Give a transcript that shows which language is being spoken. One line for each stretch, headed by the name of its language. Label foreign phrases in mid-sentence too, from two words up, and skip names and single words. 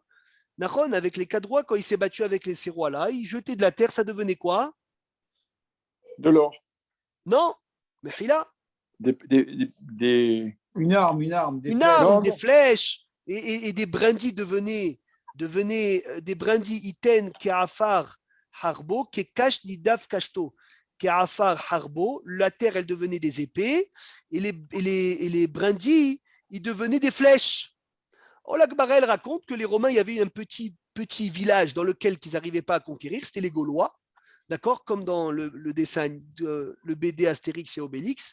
French: Nahon, avec les 4 rois, quand il s'est battu avec ces rois-là, il jetait de la terre, ça devenait quoi? De l'or. Non, mais Hila. Une arme, Des flèches. Et des brindilles devenaient des brindilles
Hebrew: יתן כעפר חרבו כקש נדף קשתו. כעפר חרבו,
French: la terre elle devenait des épées et les brindilles ils devenaient des flèches. Ola Gmarel raconte que les Romains, il y avait un petit village dans lequel ils n'arrivaient pas à conquérir, c'était les Gaulois, d'accord, comme dans le dessin, le BD Astérix et Obélix.